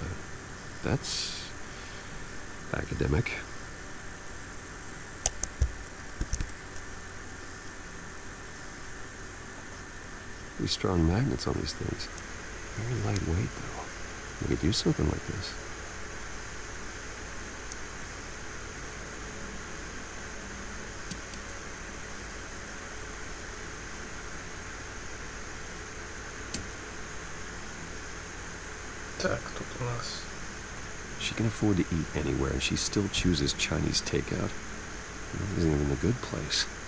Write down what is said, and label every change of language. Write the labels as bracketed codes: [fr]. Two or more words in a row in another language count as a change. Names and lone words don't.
[en] That's academic. Pretty strong magnets on these things. Very lightweight, though. We could use something like this. [uk] Так, тут у нас... [en] She can afford to eat anywhere, and she still chooses Chinese takeout. Isn't even a good place.